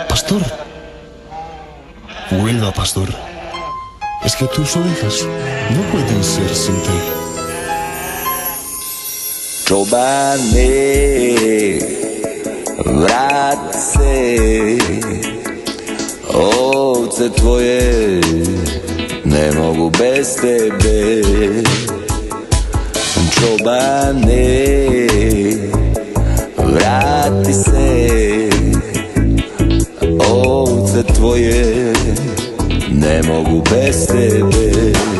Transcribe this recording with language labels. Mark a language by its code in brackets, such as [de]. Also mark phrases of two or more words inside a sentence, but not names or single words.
[es] pastor. Vuelva, pastor. Es que tus ovejas no pueden ser sin ti. [bs] Čobane, vrati se, ovce tvoje ne mogu bez tebe. Čobane, vrati se, ovce tvoje ne mogu bez tebe.